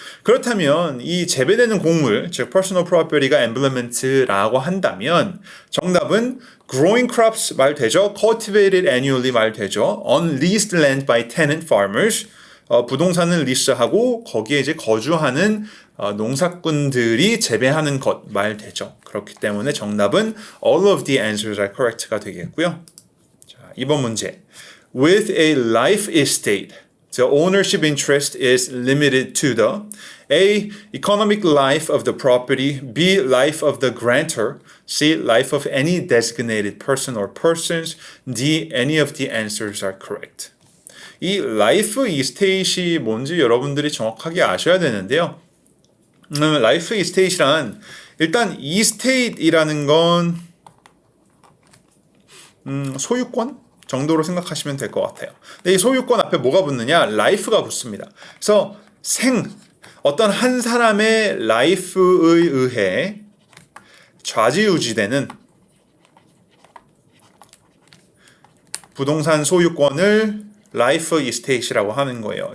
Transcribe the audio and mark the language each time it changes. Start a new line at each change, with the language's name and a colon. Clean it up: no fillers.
Korean: 그렇다면 이 재배되는 곡물, 즉
English: personal property
Korean: 가 emblements라고 한다면 정답은
English: growing crops
Korean: 말 되죠.
English: cultivated annually
Korean: 말 되죠.
English: on leased land by tenant farmers,
Korean: 부동산을 리스하고 거기에 이제 거주하는 농사꾼들이 재배하는 것 말 되죠. 그렇기 때문에 정답은
English: all of the answers are correct
Korean: 가 되겠고요. 자, 2번 문제.
English: With a life estate, the ownership interest is limited to the A. Economic life of the property, B. Life of the grantor, C. Life of any designated person or persons, D. Any of the answers are correct.
Korean: 이 라이프 이스테이트이 뭔지 여러분들이 정확하게 아셔야 되는데요. 라이프 이스테이트란 일단 이스테이트이라는 건 소유권 정도로 생각하시면 될 것 같아요. 근데 이 소유권 앞에 뭐가 붙느냐? 라이프가 붙습니다. 그래서 어떤 한 사람의 라이프에 의해 좌지우지되는 부동산 소유권을 라이프 이스테이트라고 하는 거예요.